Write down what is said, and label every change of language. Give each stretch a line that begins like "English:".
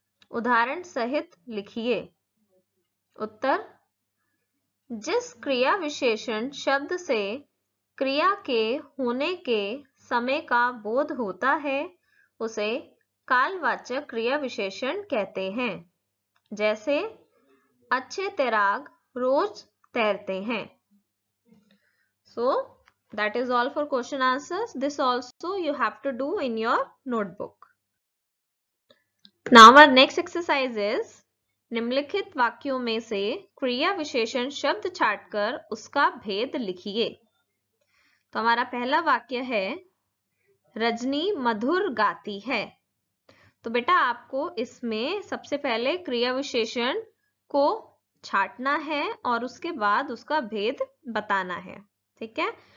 Hindi: उदाहरण सहित लिखिए. उत्तर, जिस क्रिया विशेषण शब्द से क्रिया के होने के समय का बोध होता है उसे कालवाचक क्रिया विशेषण कहते हैं. जैसे अच्छे तैराक रोज तैरते हैं.
English: So that is all for question answers. This also you have to do in your notebook. Now our next exercise is,
Hindi: निम्नलिखित वाक्यों में से क्रिया विशेषण शब्द छांटकर उसका भेद लिखिए. तो हमारा पहला वाक्य है, रजनी मधुर गाती है. तो बेटा आपको इसमें सबसे पहले क्रिया विशेषण को छांटना है और उसके बाद उसका भेद बताना है. ठीक है.